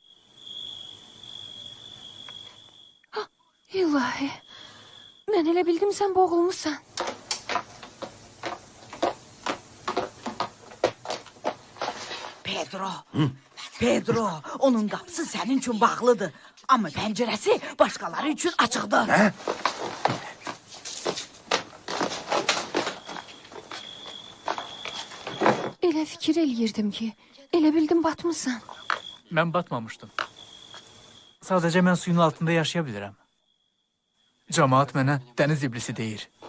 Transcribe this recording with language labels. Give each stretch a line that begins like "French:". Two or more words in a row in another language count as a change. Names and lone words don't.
Azerbaijani: İlahi. Mən elə bildim sən boğulmuşsan. Pedro. Pedro,
Turkish: onun kapısı senin için bağlıdır. Ama penceresi başkaları için açıktır.
Azerbaijani: Nə? Elə fikir eləyirdim ki, elə bildim batmısan. Mən batmamışdım. Sadəcə mən suyun altında yaşaya bilirəm. Camaat mənə dəniz iblisi deyir.